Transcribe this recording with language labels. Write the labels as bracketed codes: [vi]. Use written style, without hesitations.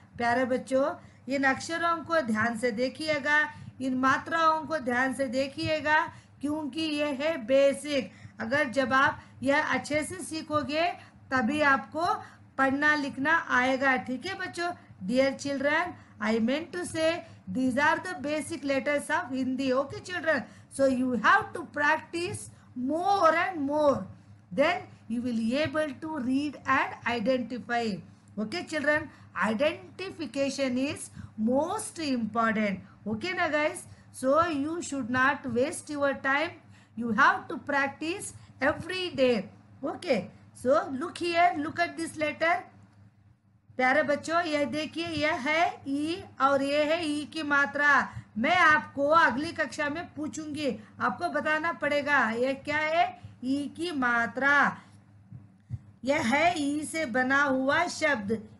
[hi] प्यारे बच्चों, इन अक्षरों को ध्यान से देखिएगा, इन मात्राओं को ध्यान से देखिएगा, क्योंकि ये है बेसिक। अगर जब आप यह अच्छे से सीखोगे तभी आपको पढ़ना लिखना आएगा। ठीक है बच्चों, [en] Dear children, I meant to say these are the basic letters of Hindi. Okay children, so you have to practice more and more, then you will be able to read and identify. Okay children, identification is most important. Okay na guys, so you should not waste your time, you have to practice every day. Okay, so look here, look at this letter. [hi] प्यारे बच्चों, यह देखिए, यह है ई और यह है ई की मात्रा। मैं आपको अगली कक्षा में पूछूंगी, आपको बताना पड़ेगा यह क्या है? ई की मात्रा। यह है ई से बना हुआ शब्द।